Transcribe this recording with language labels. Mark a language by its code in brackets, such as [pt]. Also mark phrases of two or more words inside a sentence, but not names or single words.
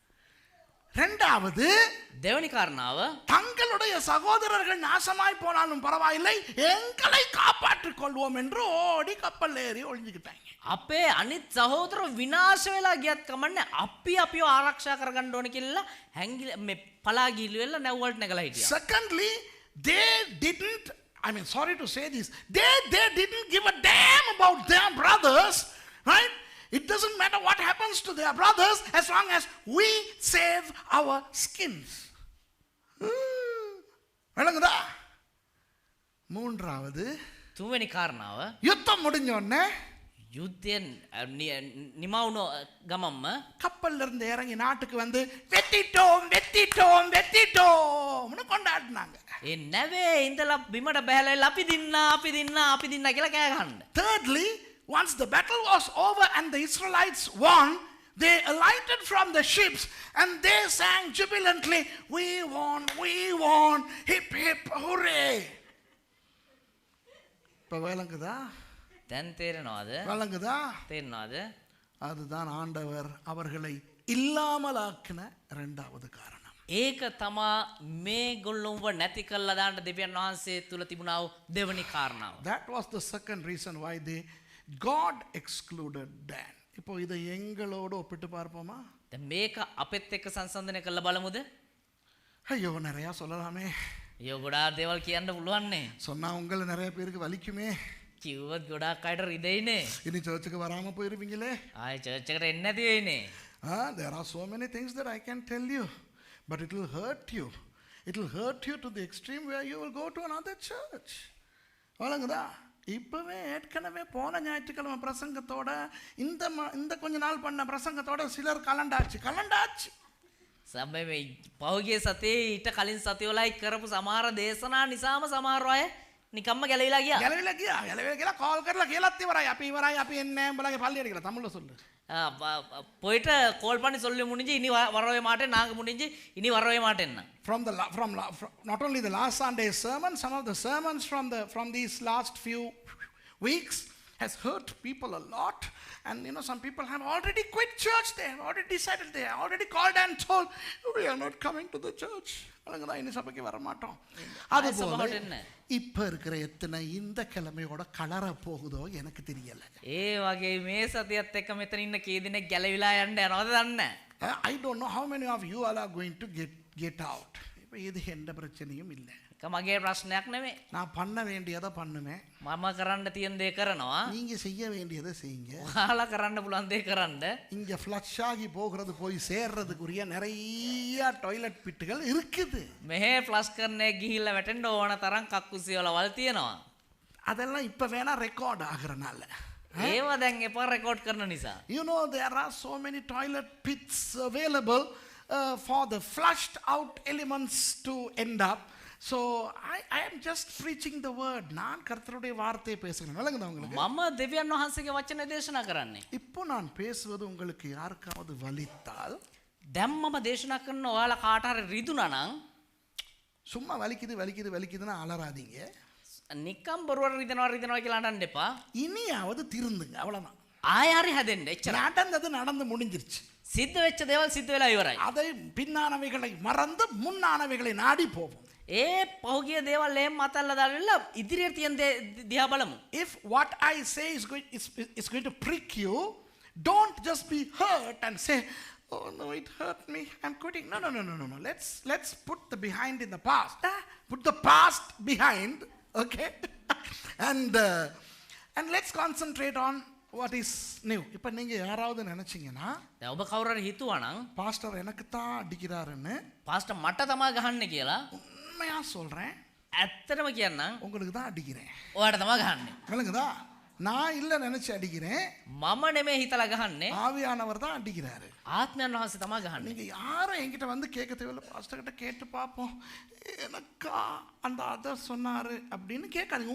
[ta] ரெண்டாவது [si] දෙවනි කාරණාව [ta] தங்களுடைய சகோதரர்கள் நாசமாய் போனாலும் பரவாயில்லை எங்களை காப்பாற்றிக் கொள்வோம் என்று ஓடி கப்பல் ஏறி ஒளிஞ்சுக்கிட்டாங்க. [si] අපේ අනිත් සහෝදරෝ විනාශ වෙලා ගියත් කමන්නේ අපිව ආරක්ෂා කරගන්න ඕන කියලා හැංගිලා මේ පලා ගිහිල්ලා නැව්වලට නැගලා හිටියා. [en] Secondly, they didn't, sorry to say this, they didn't give a damn about their brothers, right? It doesn't matter what happens to their brothers as long as we save our skins. [ta] விளங்குதா? மூன்றாவது [si] තුන්වෙනි කාරණාව [ta] யுத்தம் முடிஞ்ச உடனே [si] යුද්ධයෙන් නිමවුණු ගමම්ම [ta] கப்பல்ல இருந்து இறங்கி நாட்டுக்கு வந்து வெத்திட்டோம்னு கொண்டாடினாங்க. [si] ඒ නැවේ ඉඳලා බිමට බහැලා අපි දින්නා කියලා කෑ ගහන්න. [en] Thirdly, once the battle was over and the Israelites won, they alighted from the ships and they sang jubilantly, we won, hip hip hooray. [ta] இப்ப விளங்குதா? [si] දැන් තේරෙනවද? [ta] விளங்குதா? [si] තේරෙනවද? [ta] அதுதான் ஆண்டவர் அவர்களை இல்லாமலாக்கின இரண்டாவது காரணம். [si] ඒක තමා මේගොල්ලොන්ව නැති කළා දාන්න දෙවියන් වහන්සේ තුල තිබුණා වූ දෙවනි කාරණාව. [en] That was the second reason why God excluded Dan. [ta] இப்போ இதை எங்களோடு ஒப்பிட்டு பார்ப்போமா? [si] දැන් මේක අපෙත් එක්ක සංසන්දනය කරලා බලමුද? [ta] ஐயோ நிறைய சொல்லலாமே. [si] අයියෝ ගොඩාක් දේවල් කියන්න පුළුවන්නේ. [ta] சொன்னா உங்களை நிறைய பேருக்கு வலிக்குமே. [si] කිව්වත් ගොඩාක් අයට රිදෙයිනේ. [ta] இனி சர்ச்சுக்கு வராம போயிருவீங்களே. [si] ආයි චර්ච් එකට එන්නේ නැති වෙයිනේ. [en] There are so many things that I can tell you, but it will hurt you. It will hurt you to the extreme where you will go to another church. [ta] வழங்குதா? இப்பவே ஏற்கனவே போன ஞாயிற்றுக்கிழமை பிரசங்கத்தோட இந்த கொஞ்ச நாள் பண்ண பிரசங்கத்தோட சிலர் கலண்டாச்சு. [si] සම්මේ මේ පහුගිය සතියේ ඊට කලින් සතියවලයි කරපු සමහර දේශනා නිසාම සමහර අය නිකම්ම ගැලවිලා ගියා. කාල් කරලා කියලාත් ඉවරයි. අපි එන්නේ නැහැ උඹලගේ පල්ලියට කියලා [ta] தமிழ்ல சொல்லு. போயிட்டு கால் பண்ணி சொல்லி முடிஞ்சு இனி வரவே மாட்டேன் நாங்க முடிஞ்சு இனி வரவே மாட்டேன்னா. [en] From not only the last Sunday's sermon, some of the sermons from these last few weeks has hurt people a lot. And some people have already quit church. They have already decided, they have already called and told, we are not coming to the church. [ta] இனி சபைக்கு வர மாட்டோம். அதுபோல இப்ப இருக்கிற எத்தனை இந்த கிழமையோட கலர போகுதோ எனக்கு தெரியல. [si] ඒ වගේ මේ සතියත් එක්ක මෙතන ඉන්න කී දෙනෙක් ගැලවිලා යන්න යනවද දන්නේ නැහැ. [en] I don't know how many of you all are going to get out. [ta] இப்போ இது எந்த பிரச்சனையும் இல்லை. [si] ඒක මගේ ප්‍රශ්නයක් නෙමෙයි. [ta] நான் பண்ண வேண்டியதை பண்ணுவேன். [si] මම කරන්න තියෙන දේ කරනවා. [ta] நீங்க செய்ய வேண்டியதை செய்யுங்க. [si] ඔයාලා කරන්න පුළුවන් දේ කරන්න. [ta] இங்க ஃப்ளஷ் ஆகி போகிறது போய் சேர்றதுக்குரிய நிறைய [en] toilet pits [ta] இருக்குது. [si] මෙහෙ ෆ්ලෂ් කරන්නේ ගිහිල්ලා වැටෙන්න ඕන තරම් කක්කුසි වලවල් තියෙනවා. [ta] அதெல்லாம் இப்ப வேணா ரெக்கார்ட் ஆகுறனால. [si] ඒවා දැන් එපා රෙකෝඩ් කරන නිසා. [en] You know there are so many toilet pits available for the flushed out elements to end up. So I am just preaching the word. [ta] நான் கர்த்தருடைய வார்த்தையை பேசுகிறேன். விளங்குதா உங்களுக்கு? [si] මම දෙවියන් වහන්සේගේ වචනේ දේශනා කරන්නේ. [ta] இப்போ நான் பேசுவது உங்களுக்கு யாருக்காவது வலித்தால், [si] දැන් මම දේශනා කරන ඔයාලා කාට හරි රිදුනා නම් [ta] சும்மா வலிக்குதுன்னா அலறாதீங்க. [si] නිකම් බොරුවට රිදෙනවා කියලා අඬන්න එපා. [ta] இனியாவது திருந்துங்க. அவ்வளவுதான். [si] ආයෙ හරි හැදෙන්න. එච්චර. [ta] நடந்து முடிஞ்சிருச்சு. [si] සිද්ධ වෙච්ච දේවල් සිද්ධ වෙලා ඉවරයි. [ta] அதை பின்னானவைகளை மறந்து முன்னானவைகளை நாடி போவோம். [si] ඒ පහුගිය දේවල් එහෙම අතල්ලා දාලා ඉදිරියට තියෙන දිහා බලමු. [en] If what I say is going to prick you, don't just be hurt and say, oh no, it hurt me, I'm quitting. No. Let's put the behind in the past. Put the past behind, okay? and let's concentrate on what is new. [ta] இப்போ நீங்க யாராவது நினைச்சீங்கன்னா, [si] දැන් ඔබ කවුරු හරි හිතුවා නම් [ta] பாஸ்டர் எனக்கு தான் அடிக்கிறாருன்னு, [si] පාස්ටර් මට තමයි ගහන්නේ කියලා [ta] உண்மையா சொல்றேன், [si] ඇත්තටම කියන්නම් [ta] உங்களுக்கு தான் அடிக்கிறேன். [si] ඔයාට තමයි ගහන්නේ. [ta] விளங்குதா? நான் இல்ல நினைச்சு அடிக்கிறேன், [si] මම නෙමෙයි හිතලා ගහන්නේ. [ta] ஆவியானவர் தான் அடிக்கிறாரு. [si] ආත්මයන් වහන්සේ තමයි ගහන්නේ. [ta] நீங்க யாரும் என்கிட்ட வந்து கேட்க தேவையில்ல, பாஸ்டர் கிட்ட கேட்டு பார்ப்போம், எனக்கா அந்த அதர் சொன்னாரு அப்படின்னு கேட்காதீங்க.